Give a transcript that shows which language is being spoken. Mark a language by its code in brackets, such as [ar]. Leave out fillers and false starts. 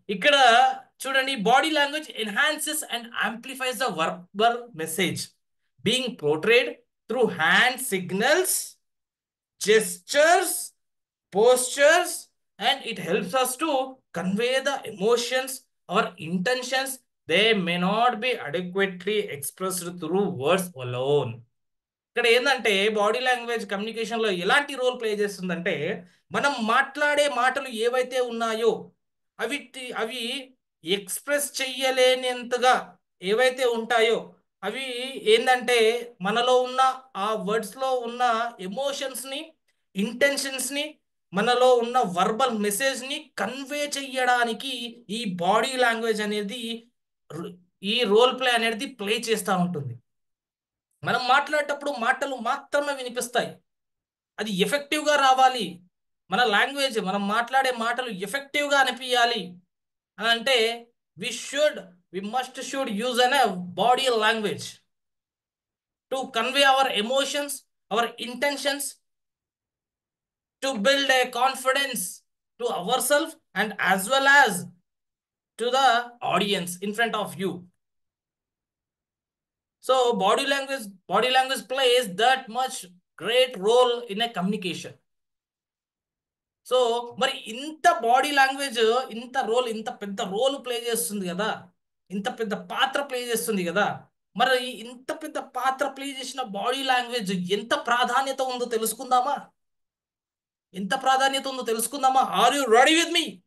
[te] ఇక్కడ చూడండి, [en] Body language enhances and amplifies the verbal message being portrayed through hand signals, gestures, postures, and it helps us to convey the emotions, our intentions, they may not be adequately expressed through words alone. [te] ఇక్కడ ఏంటంటే body language కమ్యూనికేషన్లో ఎలాంటి role play చేస్తుందంటే, మనం మాట్లాడే మాటలు ఏవైతే ఉన్నాయో అవి ఎక్స్ప్రెస్ చెయ్యలేనంతగా ఏవైతే ఉంటాయో అవి ఏంటంటే మనలో ఉన్న ఆ వర్డ్స్లో ఉన్న ఎమోషన్స్ని, ఇంటెన్షన్స్ని, మనలో ఉన్న వర్బల్ మెసేజ్ని కన్వే చెయ్యడానికి ఈ బాడీ లాంగ్వేజ్ అనేది, ఈ రోల్ ప్లే అనేది ప్లే చేస్తూ ఉంటుంది. మనం మాట్లాడేటప్పుడు మాటలు మాత్రమే వినిపిస్తాయి. అది ఎఫెక్టివ్గా రావాలి, మన లాంగ్వేజ్, మనం మాట్లాడే మాటలు ఎఫెక్టివ్గా అనిపించాలి అని అంటే [en] we must use a body language to convey our emotions, our intentions, to build a confidence to ourselves and as well as to the audience in front of you. So body language plays that much great role in a communication. [te] So మరి ఇంత body language ఇంత పెద్ద role play చేస్తుంది కదా, ఇంత పెద్ద పాత్ర play చేస్తుంది కదా, మరి ఇంత పెద్ద పాత్ర ప్లే చేసిన బాడీ లాంగ్వేజ్ ఎంత ప్రాధాన్యత ఉందో తెలుసుకుందామా? ఎంత ప్రాధాన్యత ఉందో తెలుసుకుందామా? [en] Are you ready with me?